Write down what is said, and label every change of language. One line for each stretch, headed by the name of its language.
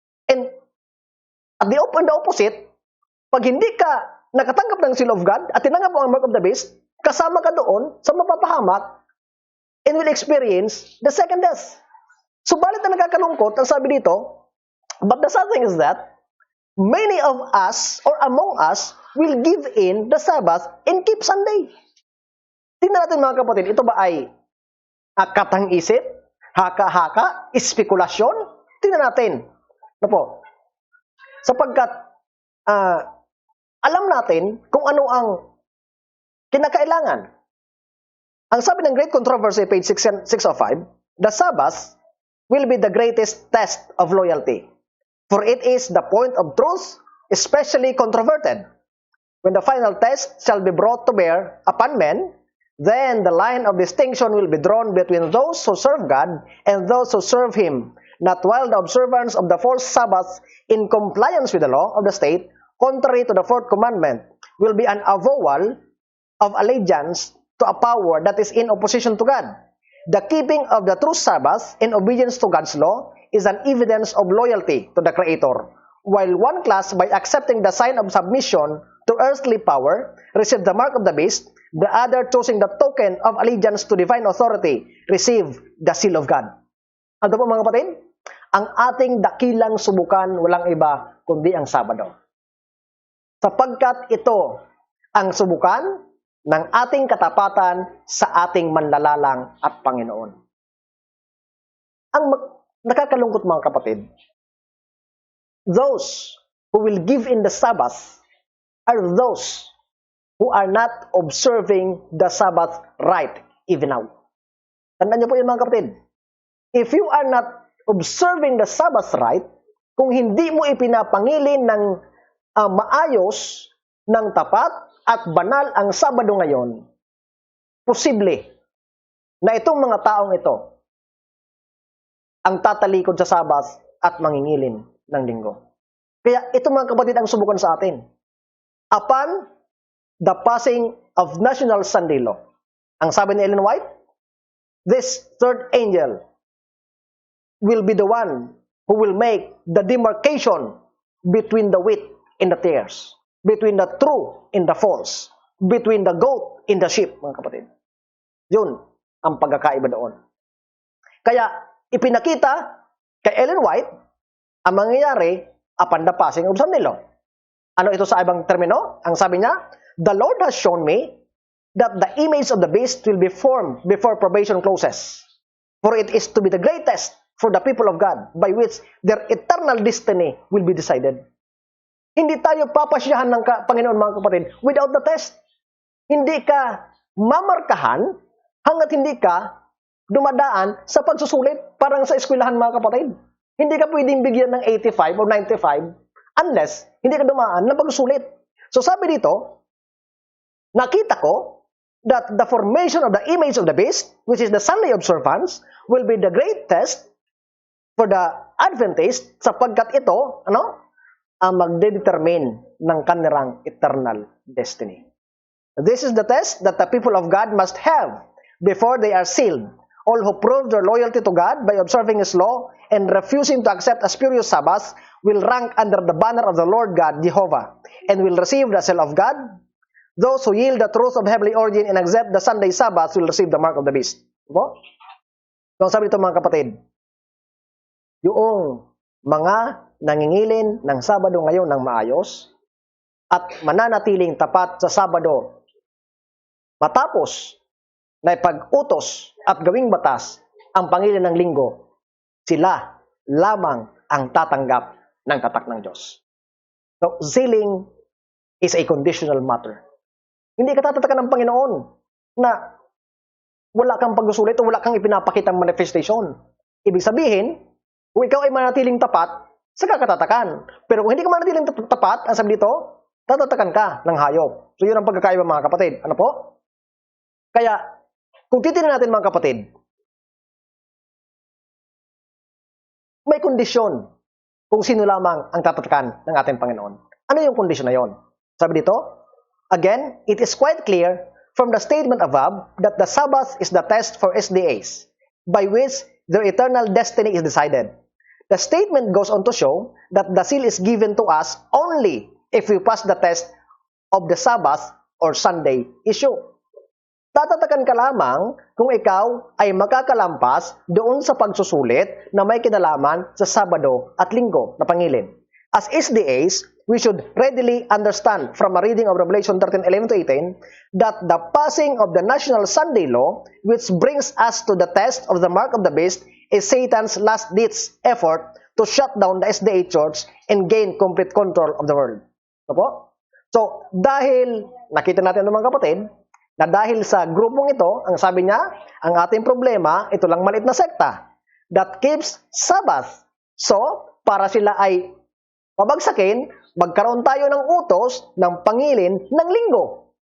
English: And at the opposite,
Filipino: pag hindi ka nakatanggap ng seal of God at tinanggap mo ang mark of the beast, kasama ka doon sa mapapahamak
English: and will experience the second death.
Filipino: Subalit na nakakalungkot, ang sabi dito,
English: but the sad thing is that many of us or among us will give in the Sabbath and keep Sunday.
Filipino: Tingnan natin mga kapatid, ito ba ay katang-isip, haka-haka, espekulasyon? Tingnan natin. Ano po? Sapagkat alam natin kung ano ang kinakailangan. Ang sabi ng
English: Great Controversy, page 605, the Sabbath will be the greatest test of loyalty, for it is the point of truth, especially controverted. When the final test shall be brought to bear upon men, then the line of distinction will be drawn between those who serve God and those who serve Him, not while the observance of the false Sabbath in compliance with the law of the state, contrary to the fourth commandment, will be an avowal of allegiance to a power that is in opposition to God. The keeping of the true Sabbath in obedience to God's law is an evidence of loyalty to the Creator, while one class, by accepting the sign of submission to earthly power, receive the mark of the beast, the other, choosing the token of allegiance to divine authority, receive the seal of God.
Filipino: Ano po mga kapatid? Ang ating dakilang subukan walang iba kundi ang Sabado. Sapagkat ito ang subukan ng ating katapatan sa ating manlalalang at Panginoon. Ang nakakalungkot mga kapatid,
English: those who will give in the Sabbath are those who are not observing the Sabbath right even now.
Filipino: Tandaan niyo po yun mga kapatid.
English: If you are not observing the Sabbath right,
Filipino: kung hindi mo ipinapangilin ng maayos, ng tapat, at banal ang Sabado ngayon, posible na itong mga taong ito ang tatalikod sa Sabbath at mangingilin ng linggo. Kaya ito mga kapatid ang subukan sa atin.
English: Upon the passing of National Sunday Law,
Filipino: ang sabi ni
English: Ellen White, this third angel will be the one who will make the demarcation between the wheat and the tares, between the true and the false, between the goat and the sheep,
Filipino: mga kapatid. Yun ang pagkakaiba doon. Kaya ipinakita kay Ellen White ang mangyayari
English: upon the passing of Sunday Law.
Filipino: Ano ito sa ibang termino? Ang sabi niya,
English: the Lord has shown me that the image of the beast will be formed before probation closes. For it is to be the greatest for the people of God, by which their eternal destiny will be decided.
Filipino: Hindi tayo papasyahan ng Panginoon mga kapatid
English: without the test.
Filipino: Hindi ka mamarkahan hanggat hindi ka dumadaan sa pagsusulit parang sa eskwelahan mga kapatid. Hindi ka pwedeng bigyan ng 85 o 95 unless hindi ka dumaan ng pagsusulit. So sabi dito, nakita ko
English: that the formation of the image of the beast, which is the Sunday observance, will be the great test for the Adventists
Filipino: sapagkat ito, ang magdedetermine ng kanilang
English: eternal destiny. This is the test that the people of God must have before they are sealed. All who prove their loyalty to God by observing His law and refusing to accept a spurious Sabbath will rank under the banner of the Lord God, Jehovah, and will receive the seal of God. Those who yield the truth of heavenly origin and accept the Sunday Sabbath will receive the mark of the beast.
Filipino: Diba? So, sabi ito mga kapatid, yung mga nangingilin ng Sabado ngayon ng maayos at mananatiling tapat sa Sabado matapos na ipag-utos at gawing batas ang pangilin ng linggo, sila lamang ang tatanggap ng tatak ng Diyos.
English: So, sealing is a conditional matter.
Filipino: Hindi ka tatatakan ng Panginoon na wala kang pagsusulit o wala kang ipinapakitang manifestation. Ibig sabihin, kung ikaw ay manatiling tapat, saka katatakan. Pero kung hindi ka manatiling tapat, ang sabi dito, tatatakan ka ng hayop. So yun ang pagkakaiba mga kapatid. Ano po? Kaya, Kung titingnan natin mga kapatid, may kondisyon kung sino lamang ang tatatakan ng ating Panginoon. Ano yung kondisyon na yon? Sabi dito,
English: again, it is quite clear from the statement above that the Sabbath is the test for SDAs, by which their eternal destiny is decided. The statement goes on to show that the seal is given to us only if we pass the test of the Sabbath or Sunday issue.
Filipino: Tatatakan ka lamang kung ikaw ay makakalampas doon sa pagsusulit na may kinalaman sa Sabado at Linggo na pangilin.
English: As SDAs, we should readily understand from a reading of Revelation 13:11-18 that the passing of the national Sunday law, which brings us to the test of the mark of the beast, is Satan's last-ditch effort to shut down the SDA church and gain complete control of the world.
Filipino: Opo? So, dahil nakita natin mga kapatid, na dahil sa grupong ito, ang sabi niya, ang ating problema, ito lang maliit na sekta
English: that keeps Sabbath.
Filipino: So, para sila ay pabagsakin, magkaroon tayo ng utos ng pangilin ng linggo.